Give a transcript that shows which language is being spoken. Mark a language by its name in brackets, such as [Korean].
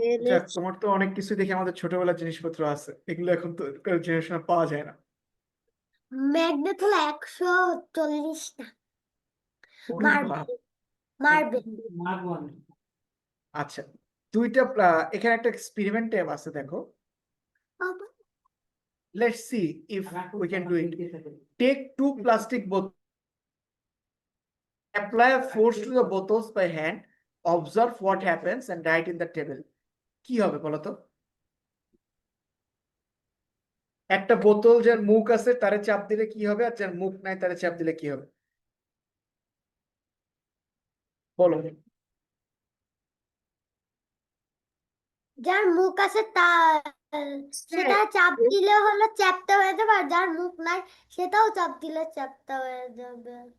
[Bangla] যাক, তোমার তো অনেক কিছু দেখে আমাদের ছোটবেলার জিনিসপত্র আছে, এগুলো এখন তো জেনারেশনে পাওয়া যায় না। ম্যাগনেট হলো 140টা ওরে বাপ। মার্বেল। আচ্ছা, দুইটা এখানে একটা এক্সপেরিমেন্ট ট্যাব আছে, দেখো। [English] Let's see if we can do it. Take 2 plastic bottles, apply a force to the bottles by hand, observe what happens and write in the table. [Bangla] কি হবে বলো তো? একটা বোতল যার মুখ আছে তারে চাপ দিলে কি হবে, আর যার মুখ নাই তারে চাপ দিলে কি হবে, বলো। যার মুখ আছে তা সেটা চাপ দিলে হলো চ্যাপ্টা হয়ে যাবে, আর যার মুখ নাই সেটাও চাপ দিলে চ্যাপ্টা হয়ে যাবে।